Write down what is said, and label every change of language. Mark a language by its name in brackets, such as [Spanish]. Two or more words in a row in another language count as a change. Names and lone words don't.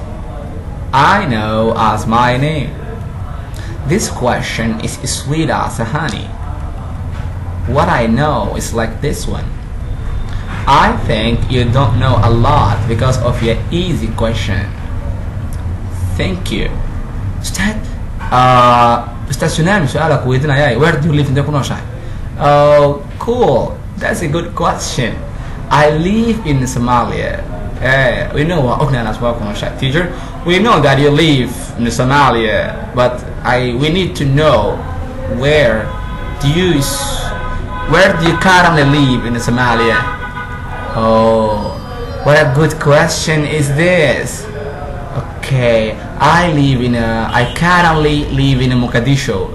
[English] I know as my name. this question is sweet as honey. what I know is like this one. I think you don't know a lot because of your easy question. thank you. [Somali] Ustaad Tsunami su-aala ku weydiinaya, [English] where do you live, [Somali] intee ku nooshahay? [English] oh cool, that's a good question. I live in Somalia. we know ognahay as well [Somali] ku nooshahay. [English] teacher, we know that you live in Somalia, but we need to know where do you currently live in Somalia. oh, what a good question is this. okay, I currently live in Mogadishu.